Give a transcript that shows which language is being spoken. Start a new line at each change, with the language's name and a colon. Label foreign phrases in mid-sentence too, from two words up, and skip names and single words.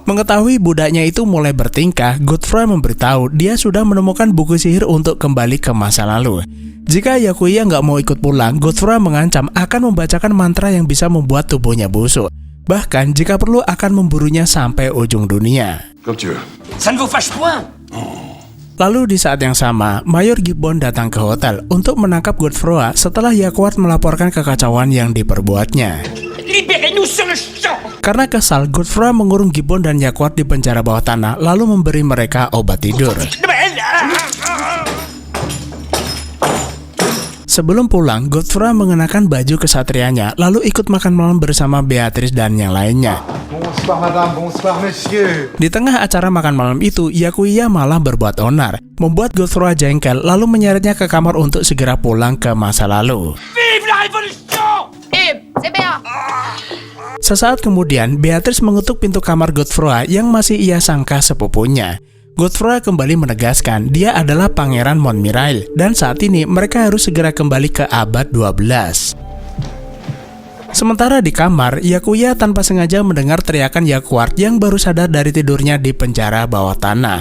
Indonesian: Mengetahui budaknya itu mulai bertingkah, Godefroy memberitahu dia sudah menemukan buku sihir untuk kembali ke masa lalu. Jika Yakuya nggak mau ikut pulang, Godefroy mengancam akan membacakan mantra yang bisa membuat tubuhnya busuk. Bahkan jika perlu akan memburunya sampai ujung dunia.
French: Comme tu veux. Ça ne vous fâche point?
Indonesian: Lalu di saat yang sama, Mayor Gibbon datang ke hotel untuk menangkap Godefroy setelah Yakuart melaporkan kekacauan yang diperbuatnya.
French: Libérez-nous sur le champ!
Indonesian: Karena kesal, Godefroy mengurung Gibbon dan Yakuart di penjara bawah tanah lalu memberi mereka obat tidur. Sebelum pulang, Godefroy mengenakan baju kesatrianya lalu ikut makan malam bersama Beatrice dan yang lainnya.
French: Bonsoir madame, bonsoir monsieur.
Indonesian: Di tengah acara makan malam itu, Yakuya malah berbuat onar, membuat Godefroy jengkel lalu menyeretnya ke kamar untuk segera pulang ke masa lalu.
French: Vive la révolution! C'est bien.
Indonesian: Sesaat kemudian, Beatrice mengetuk pintu kamar Godefroy yang masih ia sangka sepupunya. Godefroy kembali menegaskan dia adalah Pangeran Montmirail dan saat ini mereka harus segera kembali ke abad 12. Sementara di kamar, Yakuya tanpa sengaja mendengar teriakan Yakuart yang baru sadar dari tidurnya di penjara bawah tanah.